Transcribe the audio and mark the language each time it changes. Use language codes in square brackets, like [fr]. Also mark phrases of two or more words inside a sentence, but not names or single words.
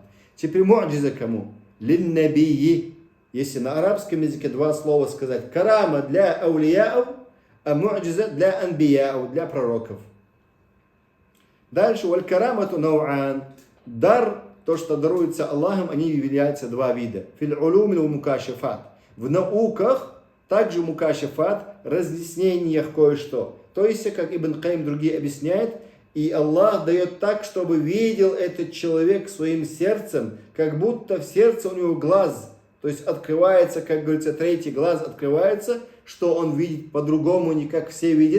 [ru] Теперь му'джиза кому? [ar] للنبي. [ru] Если на арабском языке два слова сказать. Карама для аулияов, а му'джиза для анбияов, для пророков. Дальше. [ar] والكرامة نوعان. Дар, [ru] то, что даруется Аллахом, они являются два вида. [ar] في العلوم والمكاشفات. [ru] В науках также мукашифат, разъяснениях кое-что. То есть, как Ибн Каим другие объясняют, и Аллах дает так, чтобы видел этот человек своим сердцем, как будто в сердце у него глаз. То есть открывается, как говорится, третий глаз открывается, что он видит по-другому, не как все видят.